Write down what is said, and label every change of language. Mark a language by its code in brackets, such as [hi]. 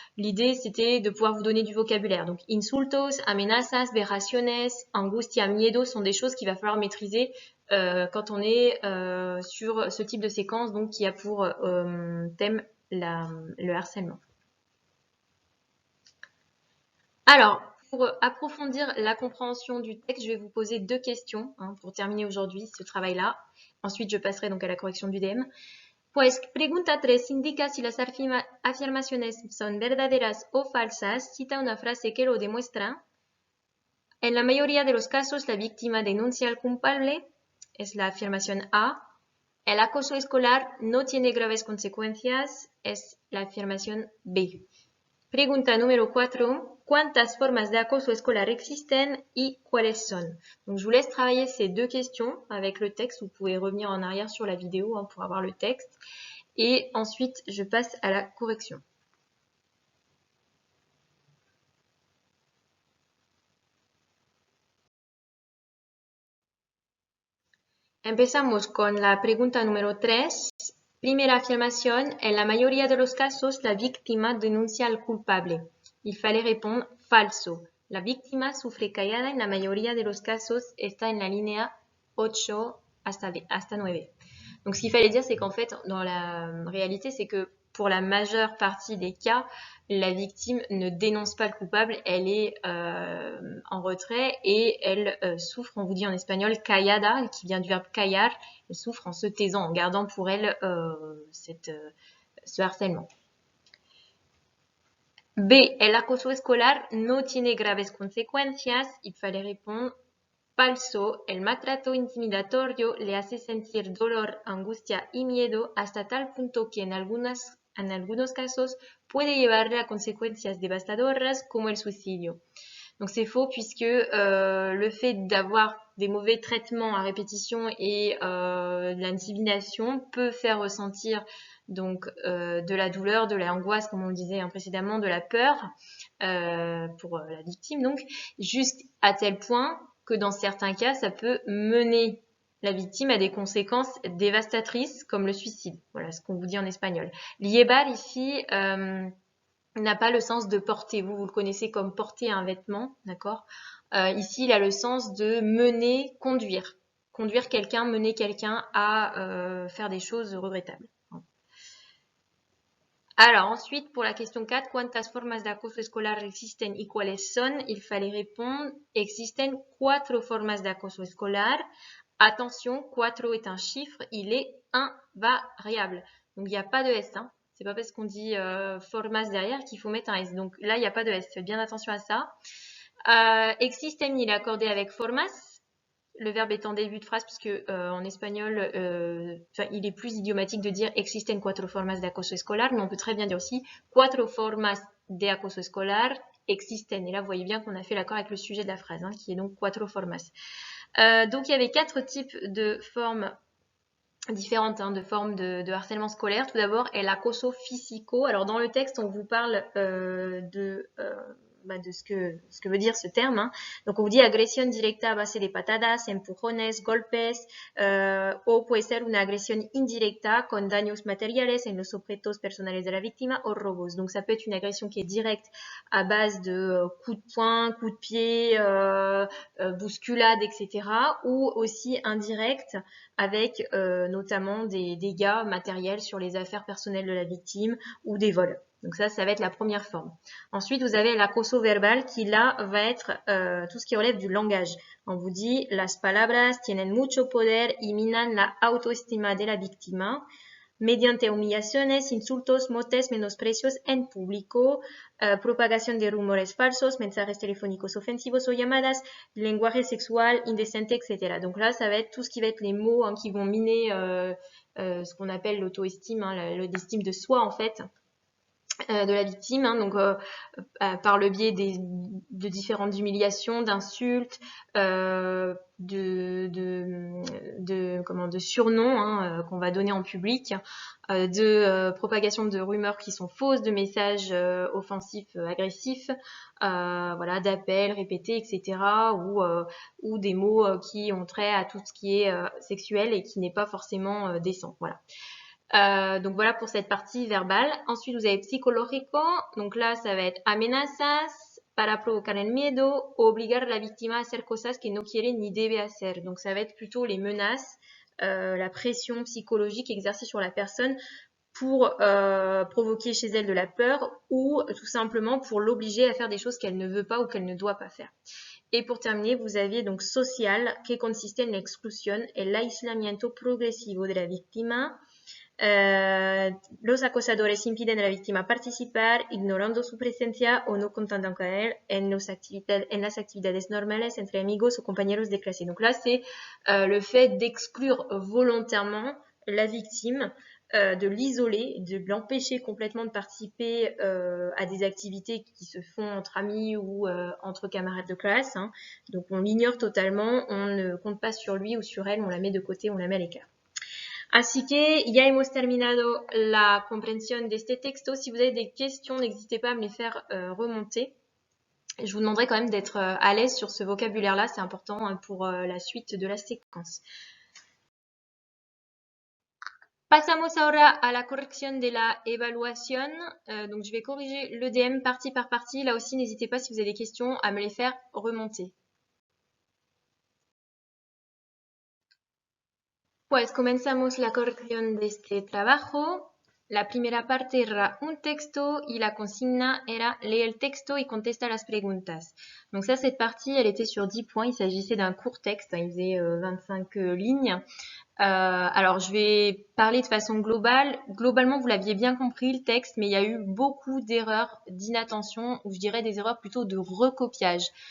[fr] L'idée, c'était de pouvoir vous donner du vocabulaire. Donc, [es] insultos, amenazas, veraciones, angustia, miedo [fr] sont des choses qu'il va falloir maîtriser quand on est sur ce type de séquence, donc qui a pour thème le harcèlement. Alors, pour approfondir la compréhension du texte, je vais vous poser deux questions pour terminer aujourd'hui ce travail-là. Ensuite, je passerai donc à la correction du DM. [es] Pues pregunta 3 indica si las afirmaciones son verdaderas o falsas. Cita una frase que lo demuestra. En la mayoría de los casos, la víctima denuncia al culpable. Es la afirmación A. El acoso escolar no tiene graves consecuencias. Es la afirmación B. Pregunta número 4. ¿Cuántas formas de acoso escolar existen y cuáles son? [fr] Donc, je vous laisse travailler ces deux questions avec le texte. Vous pouvez revenir en arrière sur la vidéo pour avoir le texte. Et ensuite, je passe à la correction. [es] Empezamos con la pregunta número 3. Primera afirmación: en la mayoría de los casos, la víctima denuncia al culpable. [fr] Il fallait répondre falso. [es] La víctima sufre callada en la mayoría de los casos. Está en la línea 8 hasta 9. [fr] Donc, ce qu'il fallait dire, c'est qu'en fait, dans la réalité, c'est que pour la majeure partie des cas, la victime ne dénonce pas le coupable, elle est en retrait et elle souffre, on vous dit en espagnol, callada, qui vient du verbe callar, elle souffre en se taisant, en gardant pour elle ce harcèlement. [es] B. El acoso escolar no tiene graves consecuencias. [fr] Il fallait répondre falso. [es] El maltrato intimidatorio le hace sentir dolor, angustia y miedo hasta tal punto que en algunos casos puede llevarle a consecuencias devastadoras como el suicidio. [fr] Donc c'est faux puisque le fait d'avoir des mauvais traitements à répétition et de l'intimidation peut faire ressentir donc de la douleur, de l'angoisse, comme on le disait précédemment, de la peur pour la victime, donc jusqu'à tel point que dans certains cas, ça peut mener la victime à des conséquences dévastatrices comme le suicide. Voilà ce qu'on vous dit en espagnol. Llevar ici n'a pas le sens de porter. Vous le connaissez comme porter un vêtement, d'accord. Ici, il a le sens de mener, conduire. Conduire quelqu'un, mener quelqu'un à faire des choses regrettables. Alors, ensuite, pour la question 4, [es] ¿cuántas formas de acoso escolar existen y cuáles son? [fr] Il fallait répondre, [es] existen 4 formas de acoso escolar. [fr] Attention, 4 est un chiffre, il est invariable. Donc, il n'y a pas de S. C'est pas parce qu'on dit formas derrière qu'il faut mettre un S. Donc là, il n'y a pas de S. Faites bien attention à ça. Existen, il est accordé avec formas. le verbe est en début de phrase puisque en espagnol, il est plus idiomatique de dire [es] existen cuatro formas de acoso escolar, [fr] mais on peut très bien dire aussi [es] cuatro formas de acoso escolar existen. [fr] Et là, vous voyez bien qu'on a fait l'accord avec le sujet de la phrase, hein, qui est donc cuatro formas. Donc, il y avait 4 types de formes différentes, hein, de formes de harcèlement scolaire. Tout d'abord, el acoso físico. Alors, dans le texte, on vous parle de ce que veut dire ce terme, hein. Donc, on vous dit [es] agresión directa a base de patadas, empujones, golpes, o puede ser una agresión indirecta con daños materiales en los objetos personales de la víctima o robos. [fr] Donc, ça peut être une agression qui est directe à base de coups de poing, coups de pied, bousculades, etc. Ou aussi indirecte avec notamment des dégâts matériels sur les affaires personnelles de la victime ou des vols. Donc ça va être la première forme. Ensuite, vous avez l'acoso verbal qui là va être tout ce qui relève du langage. On vous dit [es] las palabras tienen mucho poder y minan la autoestima de la víctima mediante humillaciones, insultos, motes, menosprecios en público, propagación de rumores falsos, mensajes telefónicos ofensivos o llamadas, lenguaje sexual, indecente, etc. [fr] Donc là, ça va être tout ce qui va être les mots, hein, qui vont miner ce qu'on appelle l'auto-estime, hein, l'estime de soi en fait, de la victime, hein, donc par le biais de différentes humiliations, d'insultes, de surnoms, hein, qu'on va donner en public, de propagation de rumeurs qui sont fausses, de messages offensifs, agressifs, voilà, d'appels répétés, etc., ou des mots qui ont trait à tout ce qui est sexuel et qui n'est pas forcément décent. Voilà. Donc voilà pour cette partie verbale. Ensuite, vous avez psicológico. Donc là, ça va être [es] amenazas para provocar el miedo o obligar a la víctima a hacer cosas que no quiere ni debe hacer. [fr] Donc ça va être plutôt les menaces, la pression psychologique exercée sur la personne pour provoquer chez elle de la peur ou tout simplement pour l'obliger à faire des choses qu'elle ne veut pas ou qu'elle ne doit pas faire. Et pour terminer, vous aviez donc social, [es] que consiste en la exclusión, el aislamiento progresivo de la víctima. Los acosadores impiden a la víctima participar, ignorando su presencia o no contando con él en las actividades normales entre amigos o compañeros de clase. [fr] Donc là, c'est le fait d'exclure volontairement la victime, de l'isoler, de l'empêcher complètement de participer à des activités qui se font entre amis ou entre camarades de classe, hein. Donc on l'ignore totalement, on ne compte pas sur lui ou sur elle, on la met de côté, on la met à l'écart. [es] Así que ya hemos terminado [fr] la compréhension [es] de este texto. [fr] Si vous avez des questions, n'hésitez pas à me les faire remonter. Je vous demanderai quand même d'être à l'aise sur ce vocabulaire-là, c'est important pour la suite de la séquence. [es] Pasamos ahora a la corrección de la évaluation. [fr] Donc je vais corriger l'EDM partie par partie. Là aussi, n'hésitez pas si vous avez des questions à me les faire remonter. [es] Pues comenzamos la corrección de este trabajo. La primera parte era un texto y la consigna era lee el texto y contesta las preguntas. [fr] Donc ça, cette partie, elle était sur 10 points. Il s'agissait d'un court texte, il faisait 25 lignes. Alors, je vais parler de façon globale. Globalement, vous l'aviez bien compris, le texte, mais il y a eu beaucoup d'erreurs d'inattention, ou je dirais des erreurs plutôt de recopiage.